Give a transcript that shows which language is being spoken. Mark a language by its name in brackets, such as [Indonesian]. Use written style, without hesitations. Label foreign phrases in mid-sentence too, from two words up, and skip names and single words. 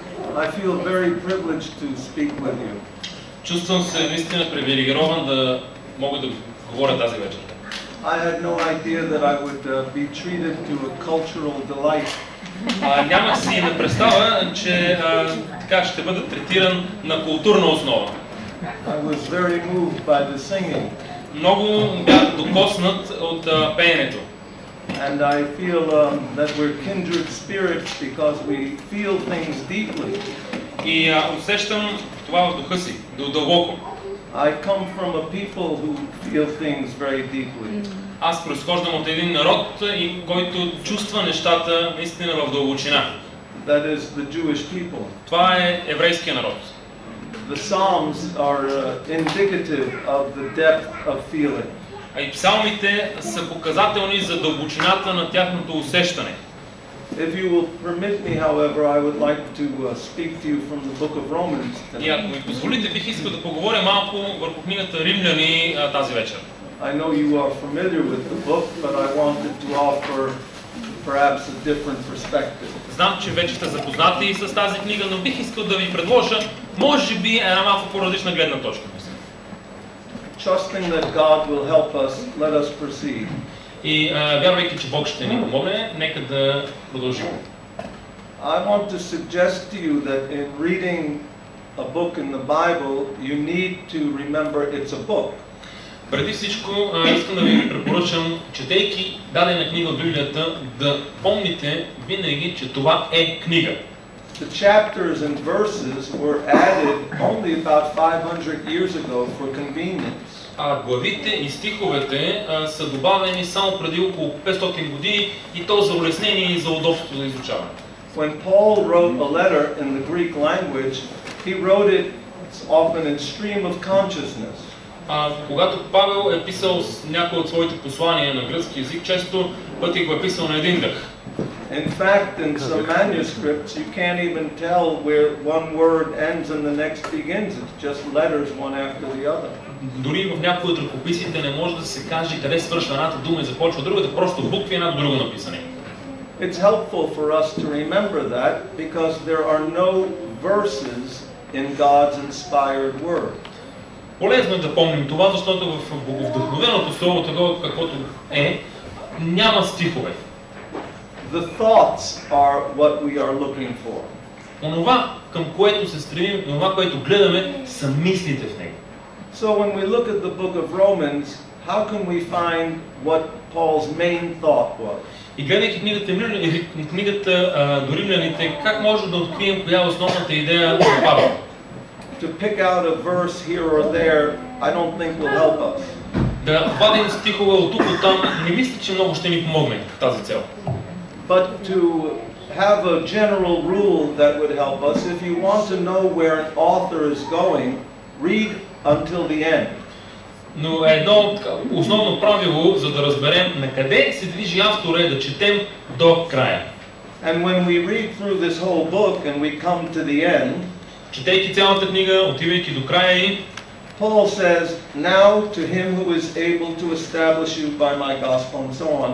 [English] I feel very privileged to speak with you. [Bulgarian] Чувствам се наистина привилегирован да мога да говоря тази вечер. [English] I had no idea that I would be treated to a cultural delight. [Bulgarian] Нямах си и представа, че така ще бъда третиран на културна основа. [English] I was very moved by the singing. [Bulgarian] Много бях докоснат от пеенето. [English] And I feel that we're kindred spirits because we feel things deeply. [Bulgarian] И усещам това в духа си, дълбоко. [English] I come from a people who feel things very deeply. [Bulgarian] Аз произхождам от един народ, който чувства нещата наистина в дълбочина. [English] That is the Jewish people. [Bulgarian] Това е еврейския народ. [English] The Psalms are indicative of the depth of feeling. [Bulgarian] А и псалмите са показателни за дълбочината на тяхното усещане. [English] If you will permit me, however, I would like to speak to you from the book of Romans. [Bulgarian] И ако ми позволите, бих искал да поговоря малко върху книгата Римляни тази вечер. [English] I know you are familiar with the book, but I wanted to offer perhaps a different perspective. [Bulgarian] Знам, че вече сте запознати с тази книга, но бих искал да ви предложа, може би, една малко по-различна гледна точка. [English] Trusting that God will help us, let us proceed. [Bulgarian] И вярвайки, че Бог ще ни помогне, нека да продължим. [English] I want to suggest to you that in reading a book in the Bible, you need to remember it's a book. [Bulgarian] Преди всичко, искам да ви препоръчам, четейки дадена книга от Библията, да помните винаги, че това е книга. [English] The chapters and verses were added only about 500 years ago for convenience. [Bulgarian] Главите и стиховете са добавени само преди около 500 години и то за улеснение и за удобство за изучаване. [English] When Paul wrote a letter in the Greek language, he wrote it often in stream of consciousness. [Bulgarian] Когато Павел е писал някои от своите послания на гръцки език, често пъти го е писал на един дъх. [English] In fact, in some manuscripts, you can't even tell where one word ends and the next begins. It's just letters one after the other. [Bulgarian] Дори в някои от ръкописите не може да се каже къде свършва едната дума и започва другата, просто букви една до друга написани. [English] It's helpful for us to remember that because there are no verses in God's inspired word. [Bulgarian] Полезно е да помним това, защото в боговдъхновеното слово, такова каквото е, няма стихове. [English] The thoughts are what we are looking for. [Bulgarian] Онова, към което се стремим, онова, което гледаме, са мислите в него. [English] So when we look at the book of Romans, how can we find what Paul's main thought was? [Bulgarian] И гледайки книгата до Римляните, как може да открием коя е основната идея на Павел? [English] To pick out a verse here or there, I don't think will help us. [Bulgarian] Да вадим стихове от тук от там, не мисля, че много ще ни помогне в тази цел. [English] But to have a general rule that would help us, if you want to know where an author is going, read until the end. [Bulgarian] Но едно основно правило, за да разберем на къде се движи автора, е да четем до края. [English] And when we read through this whole book and we come to the end, [Bulgarian] четейки цялата книга, отивайки до края и [English] Paul says, "Now to him who is able to establish you by my gospel," and so on.